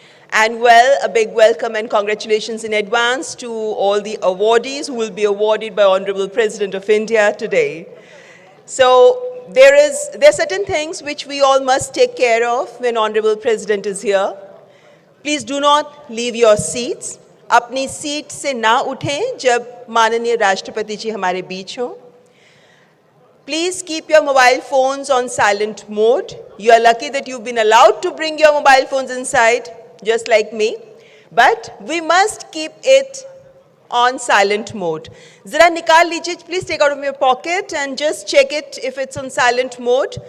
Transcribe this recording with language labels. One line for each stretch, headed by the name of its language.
English: And well, a big welcome and congratulations in advance to all the awardees who will be awarded by Honorable President of India today. So there are certain things which we all must take care of when Honorable President is here. Please do not leave your seats.
Hindi: अपनी seat से ना उठें जब माननीय राष्ट्रपति जी हमारे बीच हों.
English: Please keep your mobile phones on silent mode. You are lucky that you've been allowed to bring your mobile phones inside, just like me. But we must keep it on silent mode.
Hindi: Zara nikal lijiye,
English: please take out of your pocket and just check it if it's on silent mode.